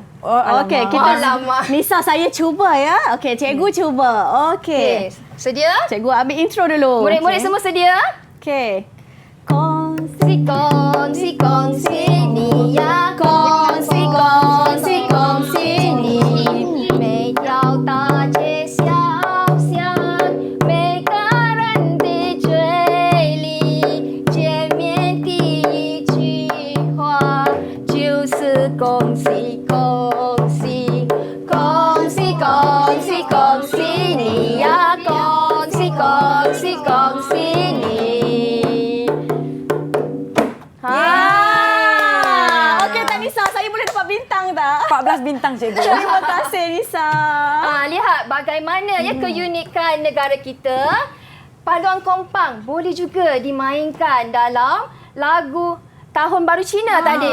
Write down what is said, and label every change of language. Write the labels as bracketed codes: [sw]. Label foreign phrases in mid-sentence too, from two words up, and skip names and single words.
[ms] Okey, kita Nisa, saya cuba ya. Okey, cikgu cuba. Okey. Sedia? Cikgu ambil intro dulu. Murid-murid semua sedia? Okey. Kongsi kongsi ni ya, kongsi kongsi kongsi ni, [zh] 每条大街小巷，每个人的嘴里，见面第一句话就是恭喜恭喜，恭喜恭喜恭喜你呀，恭喜恭喜恭喜你。 [ms] Okey tak, Nisa, saya boleh dapat bintang tak? 14 bintang, cikgu. Terima kasih, Nisa. Lihat bagaimana keunikan negara kita. Paduan kompang boleh juga dimainkan dalam lagu Tahun Baru Cina tadi.